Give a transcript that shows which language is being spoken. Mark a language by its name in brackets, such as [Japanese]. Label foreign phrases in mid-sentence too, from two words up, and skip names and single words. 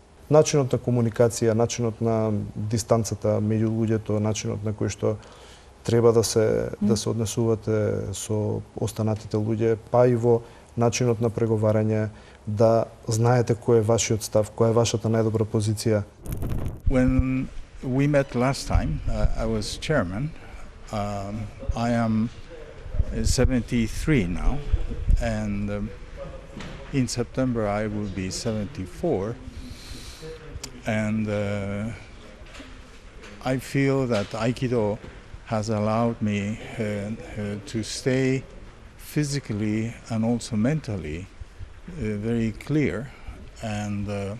[Macedonian] Начинот на комуникација, начинот на дистанцата меѓу луѓето, начинот на кој што треба да се однесувате со останатите луѓе, па и во начинот на преговарање, да знаете кој е вашиот став, која е вашата најдобра позиција. [English] When we met last time, I was chairman. I am 73 now, and in September I will be 74. And I feel that Aikido has allowed me to stay physically and also mentally very clear, and